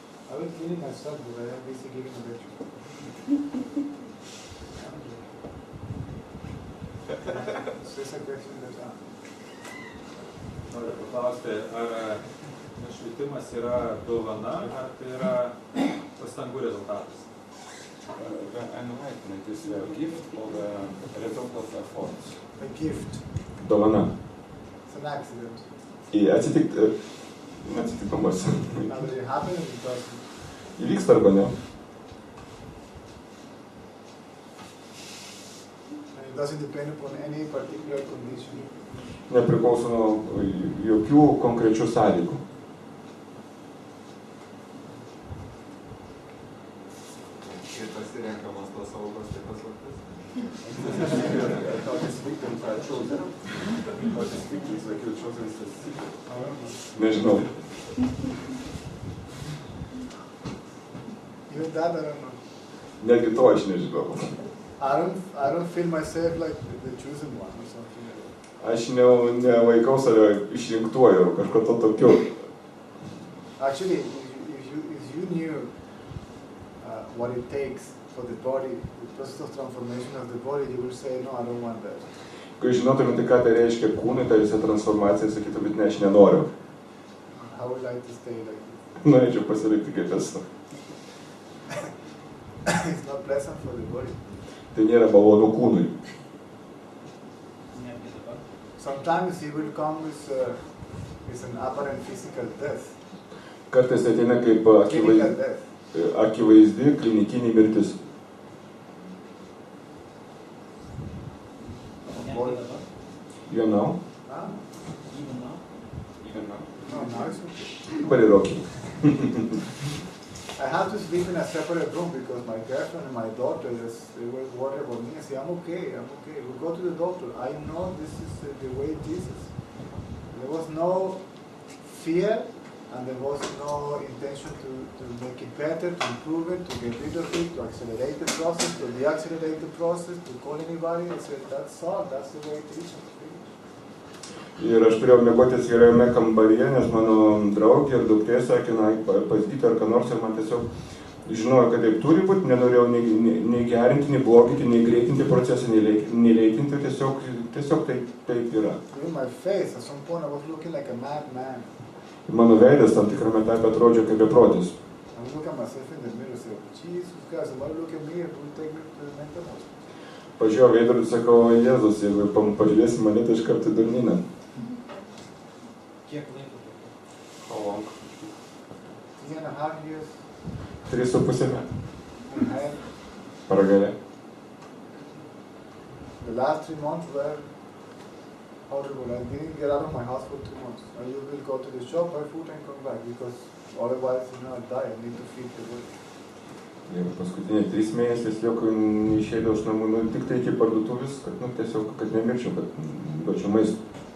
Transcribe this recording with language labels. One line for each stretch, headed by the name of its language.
English: I will clean myself, but I am busy giving a lecture. It's a question that
Lithuanian: Noriu paklausti, ar nušvitimas yra dovana, ar tai yra pastangų rezultatas?
English: The enlightenment is a gift or a result of efforts. a gift.
Lithuanian: Dovana.
English: It's an accident.
Lithuanian: į atsitiktumas.
English: Either it happens or it doesn't.
Lithuanian: Įvyksta arba ne.
English: And it doesn't depend upon any particular condition.
Lithuanian: Nepriklauso nuo jokių konkrečių sąlygų. Kai pasirenkamas tos aukos, tai paslaptis.
English: How these victims are chosen. How these victims like you chosen as
Lithuanian: Nežinau.
English: Even that, I don't know.
Lithuanian: Netgi to aš nežinau.
English: I don't feel myself like the chosen one or something like that.
Lithuanian: Aš nelaikau save išrinktuoju ar kažko to tokiu.
English: Actually, if you knew what it takes for the body, the process of transformation of the body, you would say, no, I don't want that.
Lithuanian: Kai žinotumėte, ką tai reiškia kūnui, tai visą transformaciją sakytumėte, ne, aš nenoriu.
English: I would like to stay like this.
Lithuanian: Norėčiau pasilikti kaip esu.
English: It's not pleasant for the body.
Lithuanian: Tai nėra malonu kūnui.
English: Sometimes it will come with an apparent physical death.
Lithuanian: Kartais ateina kaip
English: Clinical death.
Lithuanian: akivaizdi klinikinė mirtis.
English: You know? Ah, even now. no, now it's okay. Very rocky. I have to sleep in a separate room because my girlfriend and my daughter, they were worried about me. I say, I'm okay. We'll go to the doctor. I know this is the way it is. There was no fear and there was no intention to make it better, to improve it, to get rid of it, to accelerate the process, to deaccelerate the process, to call anybody. I said, that's all. That's the way it is.
Lithuanian: Ir aš turėjau miegoti atskirame kambaryje, nes mano draugė ir duktė sakė, na, pas gydytoją ar ką nors, ir man tiesiog žinojo, kad taip turi būti, nenorėjau nei gerinti, nei bloginti, nei greitinti procesą, nei lėtinti, tiesiog taip yra.
English: Even my face, at some point I was looking like a madman.
Lithuanian: Mano veidas tam tikrame etape atrodė kaip beprotis.
English: I would look at myself in the mirror and say, Jesus Christ, somebody look at me and will take me to the mental hospital.
Lithuanian: Pažiūrėjau veidrodį, sakau, Jėzus, jeigu pažiūrėsi mane, tai iškart į durnyną. Kiek laiko?
English: How long? 3.5 years.
Lithuanian: 3,5 metų.
English: And I, Paragale. the last 3 months were horrible. I didn't get out of my house for 2 months. I usually go to the shop, buy food and come back because otherwise, I die. I need to feed the body.
Lithuanian: Ir paskutiniai 3 mėnesius jokio neišeidau iš namų, tik tai iki parduotuvės, kad, tiesiog, kad nemirčiau, kad duočiau maisto.